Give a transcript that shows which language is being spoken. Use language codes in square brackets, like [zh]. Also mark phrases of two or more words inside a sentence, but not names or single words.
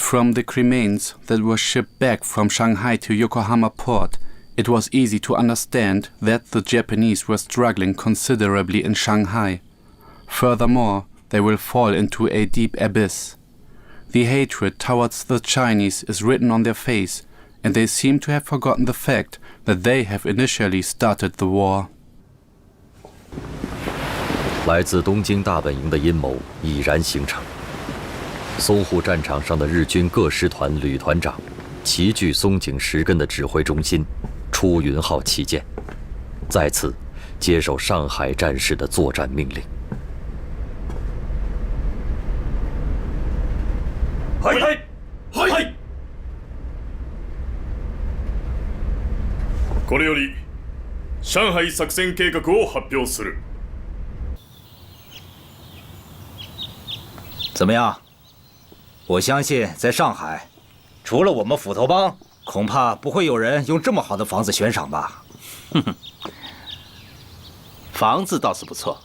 [en] from the remains that were shipped back from Shanghai to Yokohama port, it was easy to understand that the Japanese were struggling considerably in Shanghai. Furthermore, they will fall into a deep abyss. The hatred towards the Chinese is written on their face, and they seem to have forgotten the fact that they have initially started the war. [zh] 来自东京大本营的阴谋已然形成。淞沪战场上的日军各师团旅团长齐聚松井石根的指挥中心，出云号旗舰，再次接受上海战事的作战命令。 [ja] はいはい。これより上海作戦計画を発表する。 [zh] 怎么样？我相信在上海，除了我们斧头帮，恐怕不会有人用这么好的房子悬赏吧？哼哼，房子倒是不错。